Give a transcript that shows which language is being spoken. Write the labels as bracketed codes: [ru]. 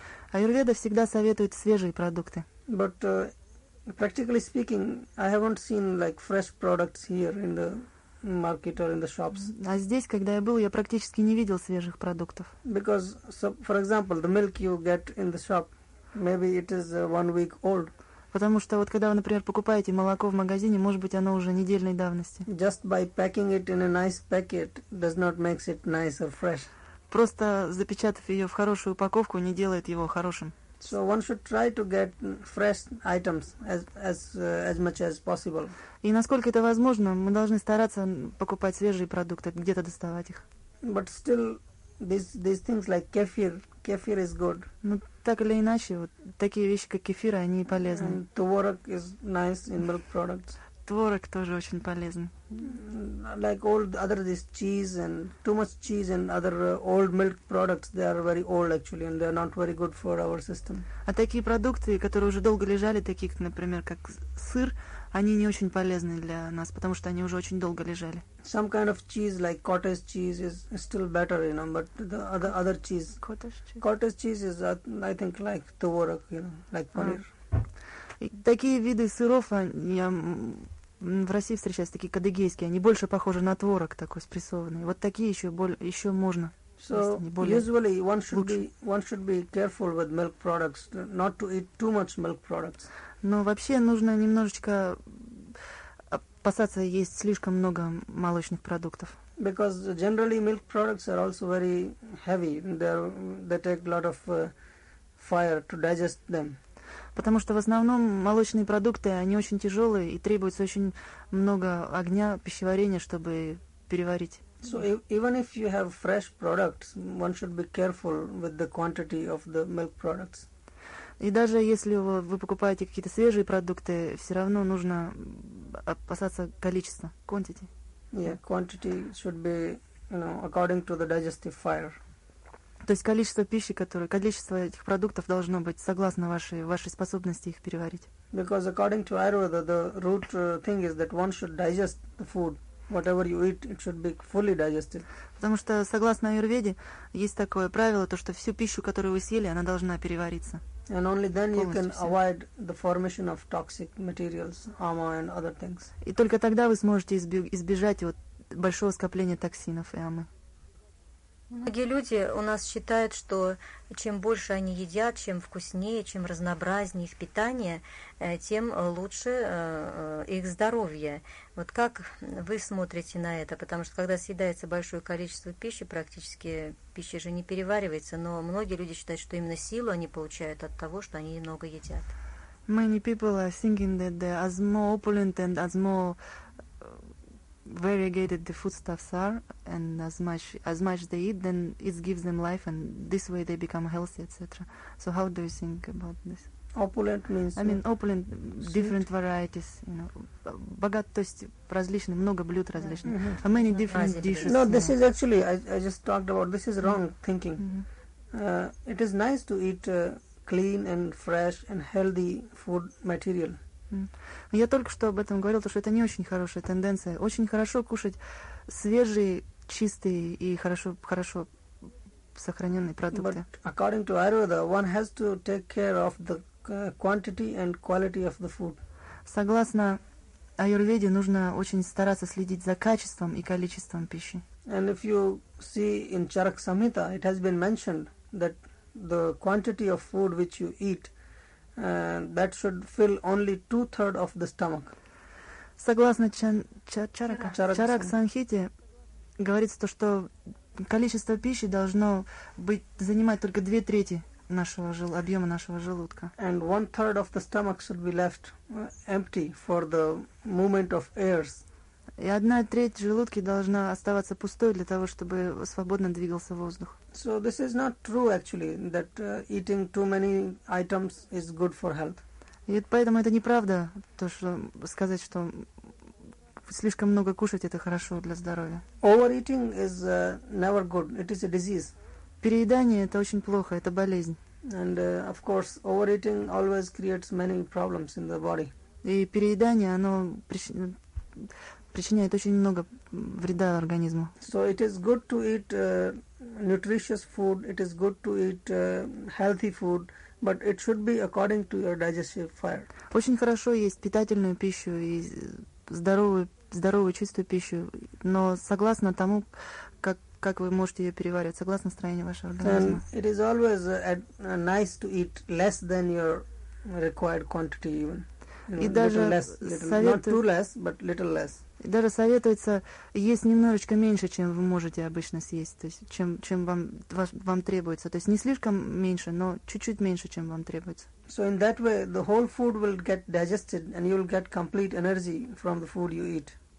[ru] Аюрведа всегда советует свежие продукты. [en] But practically speaking, I haven't seen like fresh products here in the market or in the shops. [ru] А здесь, когда я был, я практически не видел свежих продуктов. [en] Because, so, for example, the milk you get in the shop, maybe it is one week old. [ru] Потому что вот когда вы, например, покупаете молоко в магазине, может быть, оно уже недельной давности. [en] Just by packing it in a nice packet does not make it nice or fresh. [ru] Просто запечатав ее в хорошую упаковку, не делает его хорошим. [en] So one should try to get fresh items as much as possible. [ru] И насколько это возможно, мы должны стараться покупать свежие продукты, где-то доставать их. [en] But still, these things like kefir is good. [ru] Ну, так или иначе, вот такие вещи, как кефир, они полезны. [en] And творог is nice in milk products. [ru] Творог тоже очень полезен. [en] Like all the other this cheese and too much cheese and other old milk products, they are very old actually and they are not very good for our system. [ru] А такие продукты, которые уже долго лежали, такие, например, как сыр, они не очень полезны для нас, потому что они уже очень долго лежали. [en] Some kind of cheese like cottage cheese is still better, you know, but the other cheese. Cottage cheese. Cottage cheese is, I think, like творог, you know, like paneer. [ru] И такие виды сыров, я в России встречаюсь, такие кадыгейские, они больше похожи на творог такой спрессованный. Вот такие еще можно. [en] So usually one should be careful with milk products, not to eat too much milk products. [ru] Но вообще нужно немножечко опасаться есть слишком много молочных продуктов. [en] Because generally milk products are also very heavy. They take a lot of fire to digest them. [ru] Потому что в основном молочные продукты, они очень тяжелые и требуется очень много огня, пищеварения, чтобы переварить. [en] So even if you have fresh products, one should be careful with the quantity of the milk products. [ru] И даже если вы покупаете какие-то свежие продукты, все равно нужно опасаться количества, quantity. [en] Yeah, quantity should be, you know, according to the digestive fire. [ru] То есть количество пищи, количество этих продуктов должно быть согласно вашей способности их переварить. [en] Because according to Ayurveda, the root thing is that one should digest the food. Whatever you eat, it should be fully digested. [ru] Потому что согласно Аюрведе есть такое правило, то что всю пищу, которую вы съели, она должна перевариться. [en] And only then you can avoid the formation of toxic materials, ama and other things. [ru] И только тогда вы сможете избежать вот большого скопления токсинов и амы. Многие люди у нас считают, что чем больше они едят, чем вкуснее, чем разнообразнее их питание, тем лучше их здоровье. Вот как вы смотрите на это? Потому что когда съедается большое количество пищи, практически пища же не переваривается, но многие люди считают, что именно силу они получают от того, что они много едят. [en] Many people are thinking that the as more opulent and as more variegated the foodstuffs are, and as much they eat, then it gives them life, and this way they become healthy, etc. So how do you think about this? Opulent means? I mean, opulent, different varieties, you know. [ru] Богат, то есть различные, много блюд различных. [en] Mm-hmm. Many different dishes. No, this is actually, I just talked about, this is wrong thinking. It is nice to eat clean and fresh and healthy food material. [ru] Я только что об этом говорил, то что это не очень хорошая тенденция. Очень хорошо кушать свежие, чистые и хорошо сохраненные продукты. [en] But according to Ayurveda, one has to take care of the quantity and quality of the food. [ru] Согласно Аюрведе, нужно очень стараться следить за качеством и количеством пищи. [en] And if you see in Charak Samhita, it has been mentioned that the quantity of food which you eat, that should fill only 2/3 of the stomach. [ru] Согласно Чарак Санхите, говорится то, что количество пищи должно быть занимать только 2/3 объема нашего желудка. [en] And 1/3 of the stomach should be left empty for the movement of airs. [ru] И 1/3 желудки должна оставаться пустой для того, чтобы свободно двигался воздух. [en] So this is not true actually, that eating too many items is good for health. [ru] И поэтому это неправда, то что сказать, что слишком много кушать это хорошо для здоровья. [en] Overeating is never good, it is a disease. [ru] Переедание это очень плохо, это болезнь. [en] And of course, overeating always creates many problems in the body. [ru] И переедание, оно причиняет очень много вреда организму. [en] So it is good to eat nutritious food, it is good to eat healthy food, but it should be according to your digestive fire. [ru] Очень хорошо есть питательную пищу и здоровую чистую пищу, но согласно тому, как вы можете ее переваривать, согласно строению вашего организма. [en] And it is always nice to eat less than your required quantity even. [ru] И даже советуется есть немножечко меньше, чем вы можете обычно съесть, то есть чем вам требуется. То есть не слишком меньше, но чуть-чуть меньше, чем вам требуется. [en] So in that way the whole food will get digested and you'll get complete energy from the food you eat.